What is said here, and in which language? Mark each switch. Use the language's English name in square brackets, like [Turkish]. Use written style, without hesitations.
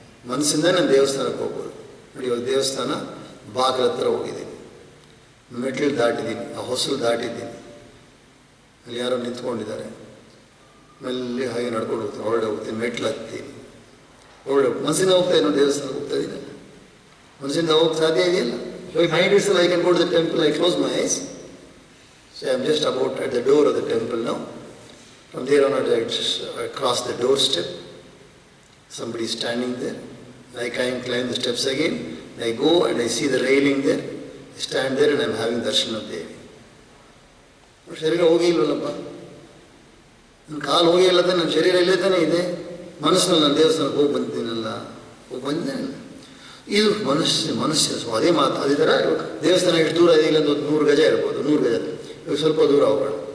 [Kannada] ಮನಸ್ಸಿಂದ ನಾನು ದೇವಸ್ಥಾನಕ್ಕೆ ಹೋಗ್ಬೋದು. ನೋಡಿ, ಇವಾಗ ದೇವಸ್ಥಾನ ಬಾಗಿಲ ಹತ್ರ ಹೋಗಿದ್ದೀನಿ, ಮೆಟ್ಲು ದಾಟಿದ್ದೀನಿ, ಆ ಹೊಸಲು ದಾಟಿದ್ದೀನಿ, ಅಲ್ಲಿ ಯಾರೋ ನಿಂತ್ಕೊಂಡಿದ್ದಾರೆ, ಮೆಲ್ಲಿ ಹಾಗೆ ನಡ್ಕೊಂಡು ಹೋಗ್ತೀನಿ, ಹೊರಡೆ ಹೋಗ್ತೀನಿ, ಮೆಟ್ಲು ಹತ್ತೀನಿ, ಹೊರಡೆ ಮನಸ್ಸಿಂದ ಹೋಗ್ತಾ ಇದ್ದೀನಿ, ದೇವಸ್ಥಾನಕ್ಕೆ ಹೋಗ್ತಾ ಇದ್ದೀನಿ. ಮನಸ್ಸಿಂದ ಹೋಗಕ್ಕೆ ಸಾಧ್ಯ ಇದೆಯಲ್ಲ. ಇವಾಗ [English] Mind itself I can go to the temple, I close my eyes. So I am just about at the door of the temple now. From there on I cross the doorstep. Somebody is standing there. I can climb the steps again. I go and I see the railing there. I stand there and I am having darshan of Devi. [Kannada] ಶರೀರ ಹೋಗಿ ಇಲ್ವಲ್ಲಪ್ಪ, ನನ್ನ ಕಾಲು ಹೋಗಿ ಇಲ್ಲ ತಾನೆ, ನನ್ನ ಶರೀರ ಇಲ್ಲೇ ತಾನೇ ಇದೆ. ಮನಸ್ಸಿನಲ್ಲಿ ನಾನು ದೇವಸ್ಥಾನಕ್ಕೆ ಹೋಗಿ ಬಂದಿದ್ದೀನಲ್ಲ, ಹೋಗಿ ಬಂದಿದ್ದೇನಲ್ಲ. ಇದು ಮನಸ್ಸಿನ ಅದೇ ಮಾತು. ಅದೇ ಥರ ದೇವಸ್ಥಾನ ಎಷ್ಟು ದೂರ ಇದೆ? ಇಲ್ಲೊಂದು 100 ಗಜ ಇರ್ಬೋದು, 100 ಗಜ. ಇವಾಗ ಸ್ವಲ್ಪ ದೂರ ಹೋಗೋಣ.